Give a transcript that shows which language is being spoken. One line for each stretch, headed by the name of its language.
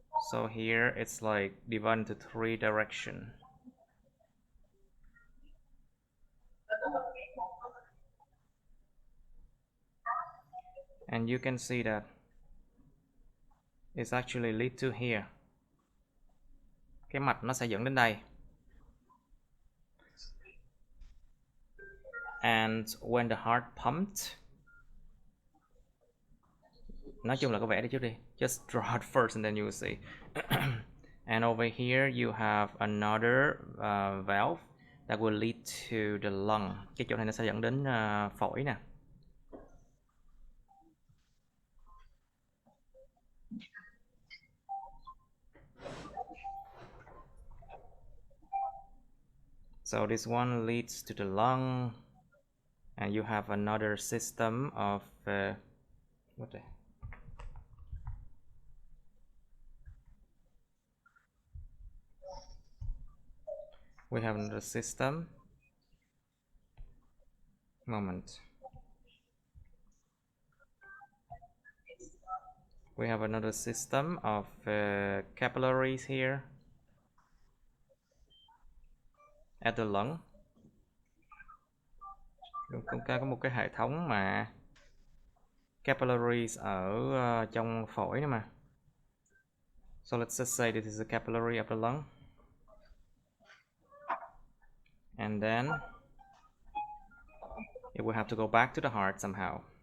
English: So here it's like divided into 3 directions. And you can see that it's actually lead to here.
Vietnamese: Cái mạch nó sẽ dẫn đến đây.
English: And when the heart pumped,
Vietnamese: nói chung là có vẽ đi trước đi.
English: Just draw it first and then you will see. And over here you have another valve that will lead to the lung.
Vietnamese: Cái chỗ này nó sẽ dẫn đến phổi nè.
English: So this one leads to the lung, and you have another system of what the we have another system. Moment. We have another system of capillaries here at the lung.
Vietnamese: Cũng có một cái hệ thống mà capillaries ở trong phổi nữa mà.
English: So let's just say this is a capillary of the lung. And then it will have to go back to the heart somehow.